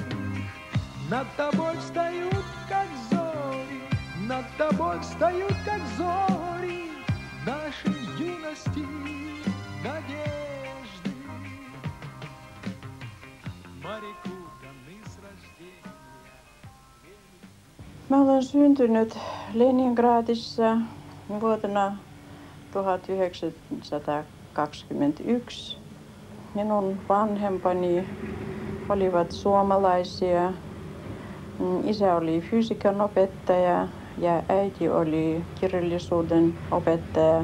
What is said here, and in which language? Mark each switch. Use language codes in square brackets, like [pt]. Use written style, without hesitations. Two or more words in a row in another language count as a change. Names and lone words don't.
[ru] Над тобой встают, как зори, над тобой встают, как зори, нашей юности надежды. Моряку даны с рождения. [fi] Mä olen syntynyt Leningradissa vuotena 1921. Minun vanhempani olivat suomalaisia. Isä oli fysiikan opettaja ja äiti oli kirjallisuuden opettaja.